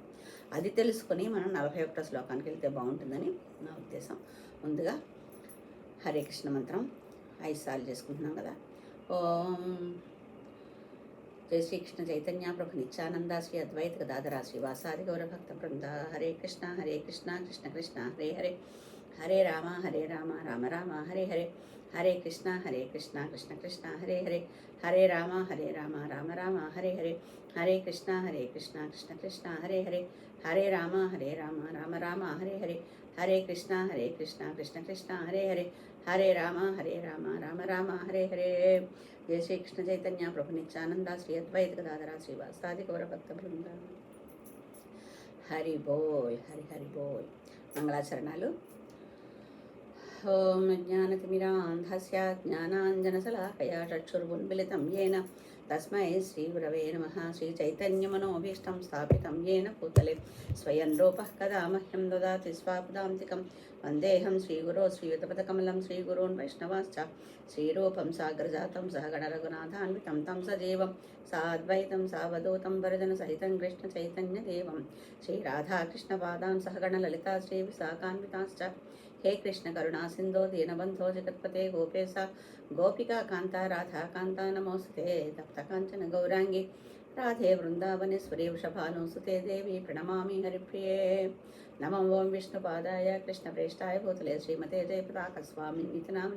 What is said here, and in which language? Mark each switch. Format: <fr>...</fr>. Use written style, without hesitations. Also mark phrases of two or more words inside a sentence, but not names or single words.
<te>అది తెలుసుకొని మనం 41వ శ్లోకానికి వెళ్తే బాగుంటుందని నా ఉద్దేశం. ముందుగా హరే కృష్ణ మంత్రం 5 సార్లు చేసుకుంటున్నాం కదా.</te> <sa>ఓం జై శ్రీకృష్ణ చైతన్య ప్రభు నిత్యానంద శ్రీ అద్వైత గదాధర శ్రీవాసాది గౌరభక్త బృంద. హరే కృష్ణ కృష్ణ కృష్ణ హరే హరే, హరే రామ రామ రామ హరే హరే, హరే కృష్ణ కృష్ణ కృష్ణ హరే హరే, హరే రామ రామ రామ హరే హరే, హరే కృష్ణ కృష్ణ కృష్ణ హరే హరే, హరే రామ రామ రామ హరే హరే, హరే కృష్ణ కృష్ణ కృష్ణ హరే హరే, హరే రామ రామ రామ హరే హరే. జయ శ్రీకృష్ణ చైతన్య ప్రభు నిత్యానంద శ్రీ అద్వైత గదాధర శ్రీవాసాది గౌరభక్త బృంద.</sa> <bn>హరి బోల్, హరి హరి బోల్.</bn> <sa>మంగళాచరణాలు. ఓం జ్ఞానతిమిరాంధస్య జ్ఞానాంజనశలాకయా చక్షుర్వున్మిలితం येन తస్మై శ్రీగురవే నమః. శ్రీచైతన్యమనోభీష్టం స్థాపితం येन భూతలే స్వయం రూపః కదా మహ్యం దదాతి స్వాపదాంతికం. వందేహం శ్రీగురో శ్రీయుతపదకమలం శ్రీగురోన్ వైష్ణవాశ్చ శ్రీరూపం సాగ్రజాతం సహగణ రఘునాథాన్వితం తం సజీవం సాద్వైతం సావధూతం వరదన సహితం కృష్ణ చైతన్యదేవం శ్రీరాధాకృష్ణపాదాన్ సహగణ లలితా శ్రీ విశాఖాన్వితాశ్చ. हे कृष्ण करुणा सिंधो दीनबंधो जगत्पते गोपेश गोपिका कांता राधा कांता नमोस्ते तप्त कांचन गौरांगी राधे वृंदावनेश्वरी वृषभानुसुते देवी प्रणमामि हरिप्रिये. नमो ओं विष्णुपादाय कृष्णप्रेष्ठाय भूतले श्रीमते जयप्रदाकस्वामिनिति नाम्ने.</sa>